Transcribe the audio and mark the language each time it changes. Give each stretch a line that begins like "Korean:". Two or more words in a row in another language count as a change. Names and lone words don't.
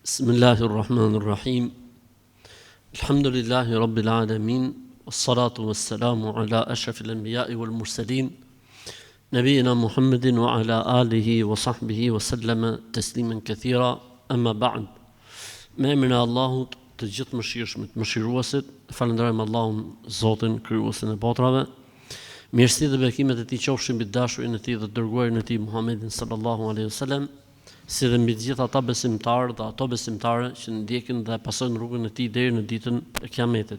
Arabic: بسم الله الرحمن الرحيم. الحمد لله رب العالمين. والصلاة والسلام على أشرف الأنبياء والمرسلين. نبينا محمد وعلى آله وصحبه وسلم تسليما كثيرا. أما بعد.
Albanian: Me emrin e Allahut, të gjithë mëshirshmit, mëshiruesit, falenderojmë Allahun, Zotin, krijuesin e botrave. Mirësi dhe bekimet e tij qofshin mbi dashurin e tij dhe dërguarin e tij Muhammedin
Arabic: صلى الله عليه وسلم,
Albanian: si dhe mbi të gjithë ata besimtarë dhe ato besimtare që ndjekin dhe pasojnë rrugën e tij deri në ditën e Kiametit.